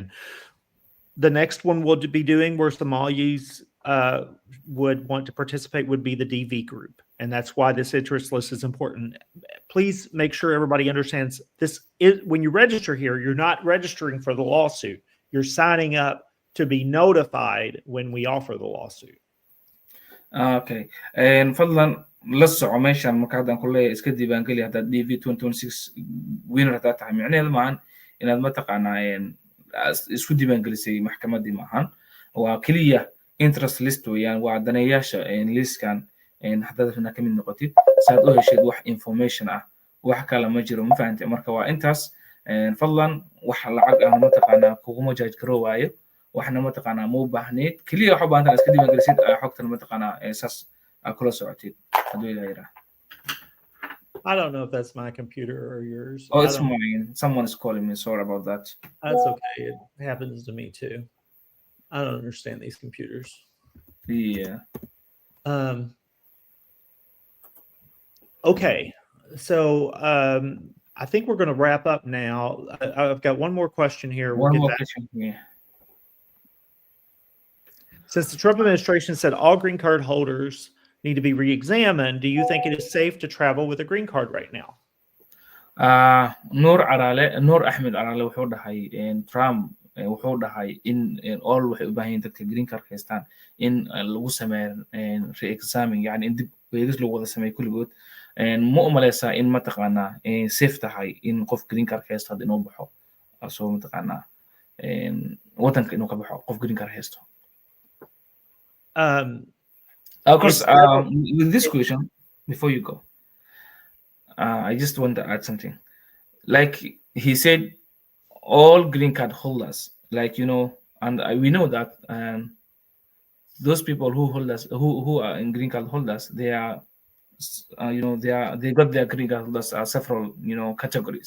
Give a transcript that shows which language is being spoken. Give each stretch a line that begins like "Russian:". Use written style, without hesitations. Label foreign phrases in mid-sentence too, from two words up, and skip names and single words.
English: The next one we'll be doing where Somalis would want to participate would be the DV group. And that's why this interest list is important. Please make sure everybody understands this is when you register here, you're not registering for the lawsuit. You're signing up to be notified when we offer the lawsuit. Okay.
Somali: And fadlan la soco meeshan marka haddaan ku leeyahay iska diiwaan geli haddaad DV 2026 winner haddaad tahay micnaheedu maahan inaad mataqaanaa isku diiwaan gelisay maxkamaddii maahan waa keliya
English: interest list
Somali: weeyaan waa daneeyaasha listkan haddaad rabnaa ka mid noqotid saad u heshid wax information ah wax kale ma jiro ma fahantay marka waa intaas fadlan wax lacag ah mataqaanaa kuguma jaaj garoowaayo waxna mataqaanaa ma u baahneed keliya waxa u baahan tahay iska diiwaan gelisid xogtan mataqaanaa saas kula socotid hadduu ilaahay yidhaah.
English: I don't know if that's my computer or yours. Oh, it's mine. Someone is calling me. Sorry about that. That's okay. It happens to me too. I don't understand these computers. Yeah. Okay. So I think we're going to wrap up now. I've got one more question here. One more question here. Since the Trump administration said all green card holders need to be re-examined, do you think it is safe to travel with a green card right now?
Somali: Noor Ahmed Arale wuxuu dhahay Trump wuxuu dhahay in all waxay u baahan yihiin dadka
English: green card
Somali: haystaan in lagu sameeyo re-examing yani in dib eegis lagu wada sameeyo kulligood ma u maleysaa in mataqaanaa safe tahay in qof
English: green card
Somali: haysto hadda inuu baxo soo mataqaanaa wadanka inuu ka baxo qof
English: green card
Somali: haysto.
English: Of course, with this question, before you go, I just want to add something. Like he said, all green card holders, and we know that those people who are in green card holders, they are, they got their green card holders several, categories.